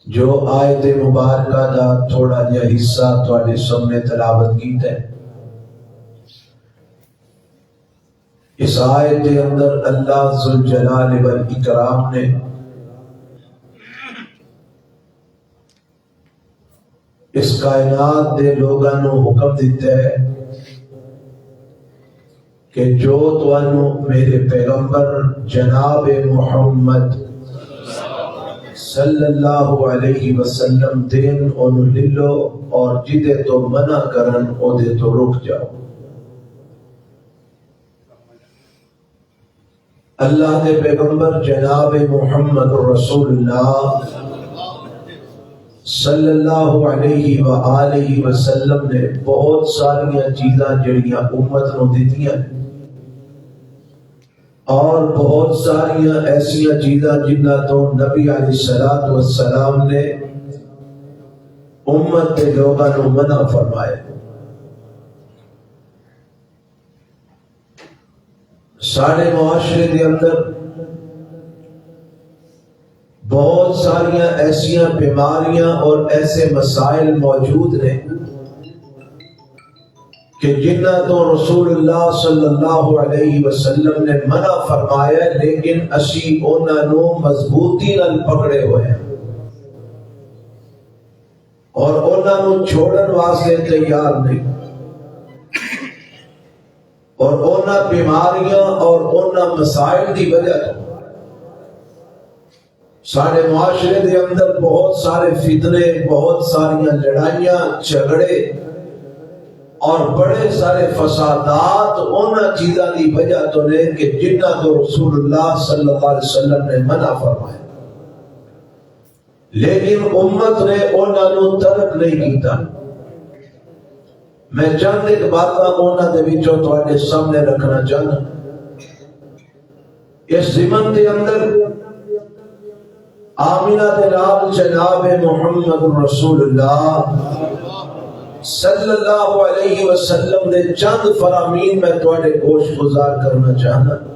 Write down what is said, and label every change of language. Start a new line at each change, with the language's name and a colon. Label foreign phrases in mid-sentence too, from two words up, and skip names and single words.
Punjabi: جو آیت مبارکہ دا تھوڑا جہا حصہ تواڈے سامنے تلاوت کیتا ہے، اس آیت کے اندر اللہ ذوالجلال والاکرام نے اس کائنات دے لوگاں نو حکم دیتا ہے کہ جو تانوں میرے پیغمبر جناب محمد
Arabic: صلی اللہ علیہ وسلم
Punjabi: دین انہوں لے لو، اور جدے تو منع کرن او دے تو رک جاؤ۔ اللہ دے پیغمبر جناب محمد
Arabic: رسول اللہ صلی اللہ علیہ وآلہ وسلم
Punjabi: نے بہت ساریاں چیزاں جڑیاں امت نو دیتیاں، اور بہت ساریاں ایسیاں چیزاں جنہ تو نبی
Arabic: علیہ السلام
Punjabi: نے امت کے لوگاں نو منع فرمائے۔ سارے معاشرے کے اندر بہت ساریاں ایسیاں بیماریاں اور ایسے مسائل موجود ہیں کہ جنہ تو
Arabic: رسول اللہ صلی اللہ علیہ وسلم
Punjabi: نے منع فرمایا، لیکن اسی انہاں نو مضبوطی نال پکڑے ہوئے ہیں اور انہاں نو چھوڑن واسطے تیار نہیں، اور انہاں بیماریاں اور انہاں مسائل کی وجہ تو سارے معاشرے دے اندر بہت سارے فتنے، بہت ساریاں لڑائیاں، جھگڑے اور بڑے سارے فسادات انہاں چیزاں دی وجہ تو نے کہ جنہ تو
Arabic: رسول اللہ صلی اللہ علیہ وسلم
Punjabi: نے منع فرمایا، لیکن امت نے انہاں نو ترک نہیں کیتا۔ میں چند ایک باتاں انہاں دے وچوں تواڈے سامنے رکھنا چاہنا۔ اس زمن دے اندر آمینہ دے نال جناب محمد
Arabic: رسول اللہ صلی اللہ علیہ وسلم
Punjabi: دے چند فرامین میں تواڈے گوش گزار کرنا چاہنا۔